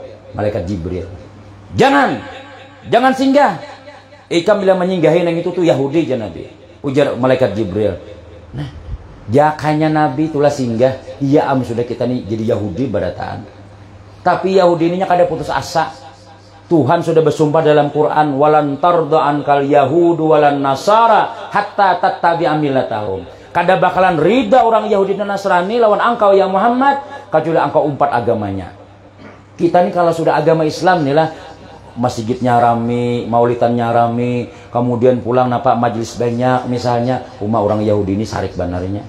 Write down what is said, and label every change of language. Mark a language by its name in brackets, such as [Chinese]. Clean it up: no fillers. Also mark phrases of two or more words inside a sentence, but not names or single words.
[Banjar] Malaikat Jibril. Jangan singgah. Ikam bilang menyinggahi yang itu tuh Yahudi aja Nabi. Ujar malaikat Jibril. Nah, jakanya Nabi itulah singgah. Iya sudah kita nih jadi Yahudi barataan. Tapi Yahudi ininya kada putus asa. Tuhan sudah bersumpah dalam Quran [Arabic] ولن ترضى عنك اليهود ولا النصارى حتى تتبع ملتهم. [Banjar] Kada bakalan rida orang Yahudi dan Nasrani lawan engkau ya Muhammad kecuali engkau umpat agamanya. Kita nih kalau sudah agama Islam nih lah masjidnya rame, maulitannya rame, kemudian pulang napa majelis banyak misalnya, umat orang Yahudi ini sarik banarnya.